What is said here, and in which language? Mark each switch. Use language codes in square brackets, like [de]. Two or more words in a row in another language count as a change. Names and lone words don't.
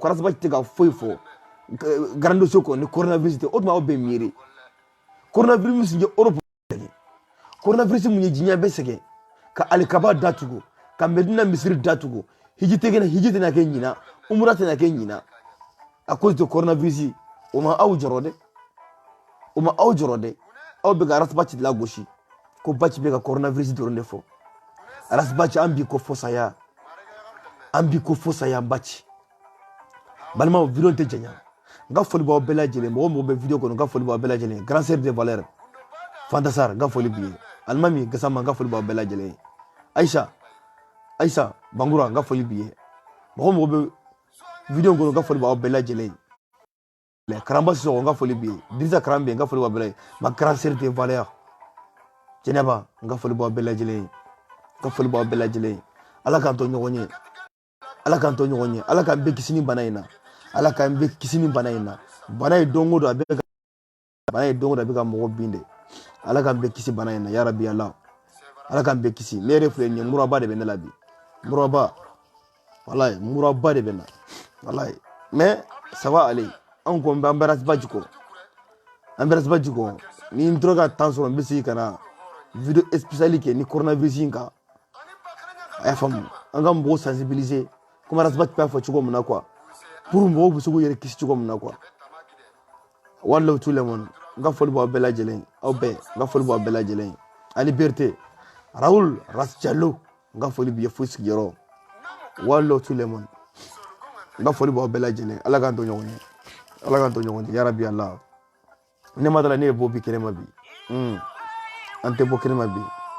[bm] ko Arasbachi tɛ ka foyi fɔ [fr] grand dossier [bm] kɔnɔ ni coronavirus tɛ o tuma aw bɛ miiri coronavirus ye Europe sɛgɛn coronavirus mun ye diɲɛ bɛɛ sɛgɛn ka alikaba datugu ka Medina misiri datugu hiji tɛna kɛ ɲina umura tɛna kɛ ɲina [fr] à cause de [bm] coronavirus o ma aw jɔrɔ dɛ aw bɛ ka Arasbachi lagosi ko Bachi bɛ ka coronavirus dɔrɔn de fɔ Arasbachi an b'i ko fo saya Bachi balimaw video tɛ janya n ka foli b'aw bɛɛ lajɛlen mɔgɔ bɛ video kɔnɔ n ka foli b'aw bɛɛ lajɛlen [fr] grand sœur de valeur [bm] Fantasar n ka foli b'i ye Alimami Gassama n ka foli b'aw bɛɛ lajɛlen Aïssa Bangoura n ka foli b'i ye mɔgɔ bɛ video kɔnɔ n ka foli b'aw bɛɛ lajɛlen Karamba Sissoko n ka foli b'i ye Dirisa Karambe n ka foli b'aw bɛɛ lajɛlen ma [fr] grand sœur de valeur [bm] Jɛnɛba n ka foli b'aw bɛɛ lajɛlen Ala k'an to ɲɔgɔn ye Ala k'an bɛɛ kisi ni bana in na bana ye don o don a bɛ ka mɔgɔ bin de Ala k'an bɛɛ kisi bana in na [ar] ya Rabbi [bm] Ala k'an bɛɛ kisi ne yɛrɛ filɛ nin ye muraba de bɛ ne la bi muraba de bɛ na wallahi [fr] mais ça va aller [bm] an ko an bɛ Arasbachi kɔ ni n tora ka temps sɔrɔ n bɛ segin ka na [fr] video spéciale [bm] kɛ ni coronavirus in kan a y'a faamu an ka mɔgɔw sensibiliser comme Arasbachi b'a fɔ cogo min na quoi pour mɔgɔw bɛ se k'u yɛrɛ kisi cogo min na quoi walahi [fr] tout le monde [bm] n ka foli b'aw bɛɛ lajɛlen aw bɛɛ n ka foli b'aw bɛɛ lajɛlen Ali Berté Raoul Ras Diallo n ka foli b'i ye fo sigiyɔrɔ walahi [fr] tout le monde [bm] n ka foli b'aw bɛɛ lajɛlen Ala k'an to ɲɔgɔn ye [ar] ya Rabbi [bm] Ala ne ma dala ne ye bɔ bi kɛnɛ ma bi an tɛ bɔ kɛnɛ ma bi